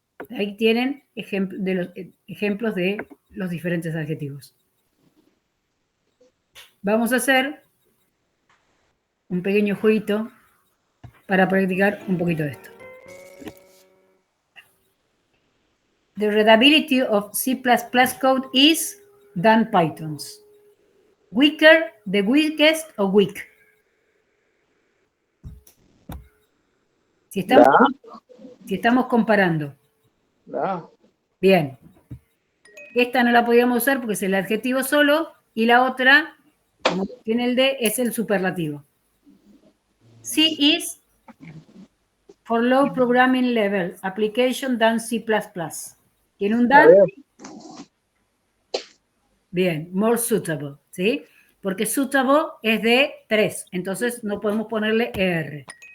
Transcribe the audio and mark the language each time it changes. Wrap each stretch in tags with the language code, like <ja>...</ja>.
<es>Ahí tienen ejemplos de los diferentes adjetivos. Vamos a hacer un pequeño jueguito para practicar un poquito de esto.</es> <en>The readability of C++ code is than Python's. Weaker, the weakest or weak.</en> <es>Si estamos comparando. La. Bien. Esta no la podíamos usar porque es el adjetivo solo, y la otra, como tiene el de, es el superlativo.</es> <en>C is for low programming level, application than C++.</en> <es>¿Tiene un than? Bien,</es> <en>more suitable,</en> <es>¿sí? Porque suitable es de 3, entonces no podemos ponerle ER.</es>